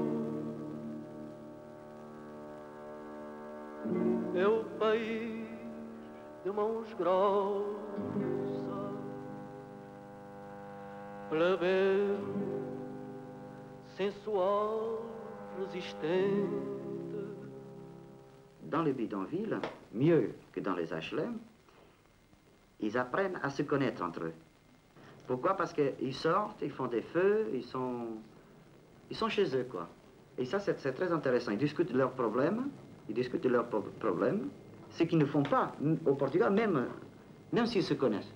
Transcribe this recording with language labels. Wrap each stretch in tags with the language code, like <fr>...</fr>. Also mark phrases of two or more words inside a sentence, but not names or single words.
<pt>Meu país de mãos grossas, plebeu, sensual, resistente.</pt> <fr>Dans les bidonvilles, mieux que dans les HLM, ils apprennent à se connaître entre eux. Pourquoi? Parce qu'ils sortent, ils font des feux, ils sont chez eux, quoi. Et ça, c'est très intéressant. Ils discutent de leurs problèmes, ce qu'ils ne font pas au Portugal, même s'ils se connaissent.</fr>